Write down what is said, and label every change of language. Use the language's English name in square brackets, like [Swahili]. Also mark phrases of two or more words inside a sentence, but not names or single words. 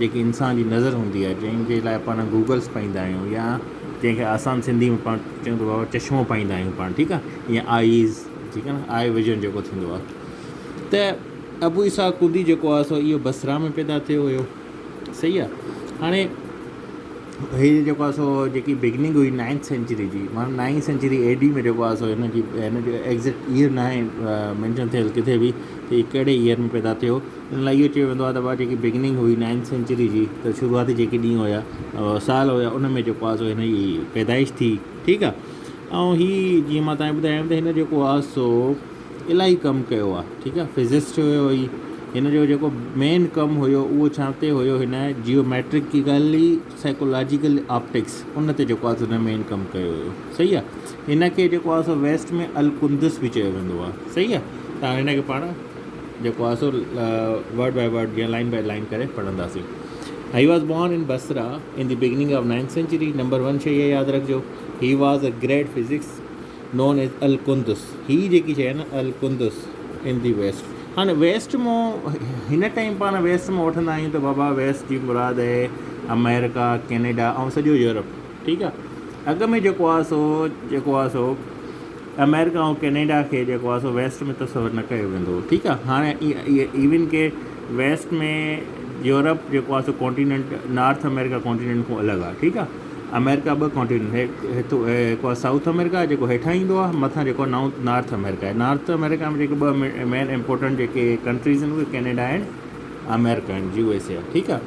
[Sindhi] जेकी इंसान जी नज़र हूंदी आहे जंहिंजे लाइ पाण गूगल्स पाईंदा आहियूं या जंहिंखे आसान सिंधी में पाण चवंदो बाबा चश्मो पाईंदा आहियूं पाण, ठीकु आहे, या आईज़, ठीकु आहे न, [English] eye vision [Sindhi] जेको थींदो आहे। त अबू इसहाक़ कुंदी जेको आहे सो इहो बसरा में पैदा थियो हुयो, सही आहे। हाणे हीअ जेको आहे सो जेकी बिगनिंग हुई [English] 9th century [Sindhi] जी, माना [English] 9th century AD [Sindhi] में जेको आहे सो हिन जो [English] exact year [Sindhi] न आहे मैंशन थियल किथे बि त हीअ कहिड़े ईयर में पैदा थियो। इन लाइ इहो चयो वेंदो आहे त भाउ जेकी बिगनिंग हुई [English] 9th century [Sindhi] जी, त शुरूआती जेके ॾींहं हुया साल हुया उन में जेको आहे सो हिन जी पैदाइश थी, ठीकु आहे। ऐं हीअ जीअं मां तव्हांखे ॿुधायां त हिन जेको आहे सो इलाही कमु कयो आहे, ठीकु आहे। फिज़िस्ट हुयो ही, हिन जो जेको मेन कमु हुयो उहो छा ते हुयो, हिन [English] geometrically psychological optics, [Sindhi] उन ते जेको आहे सो हिन मेन कमु कयो हुयो, सही आहे। हिन खे जेको आहे सो वेस्ट में अल कुंदस बि चयो वेंदो आहे, सही आहे। तव्हां हिन खे पाण जेको आहे सो [English] word by word [Sindhi] या [English] line by line [Sindhi] करे पढ़ंदासीं। [English] He was born in Basra in the beginning of 9th century. [Sindhi] नंबर 1 शइ इहा यादि रखिजो, [English] He was a great physics known as Al Kundus. [Sindhi] ही जेकी शइ आहे न अल कुंदस [English] in the west. [Sindhi] हाणे वेस्ट मां हिन टाइम पाण वेस्ट मां वठंदा आहियूं त बाबा वेस्ट जी मुराद आहे अमेरिका, कैनेडा ऐं सॼो यूरोप, ठीकु आहे। अॻ में जेको आहे सो अमेरिका ऐं कैनेडा खे जेको आहे सो वेस्ट में तस्वर न कयो वेंदो, ठीकु आहे। हाणे इवन के वेस्ट में यूरोप जेको आहे सो कॉन्टिनेंट नॉर्थ अमेरिका कॉन्टिनेंट खां अलॻि आहे, ठीकु आहे। अमेरिका 2 कॉन्टिनेंट, हिकु आहे साउथ अमेरिका जेको हेठां ईंदो आहे, मथां जेको नॉर्थ अमेरिका आहे। नॉर्थ अमेरिका में जेके 2 [English] main important [Sindhi] जेके कंट्रीज़ आहिनि उहे कैनेडा आहिनि, अमेरिका आहिनि, USA आहे, ठीकु आहे।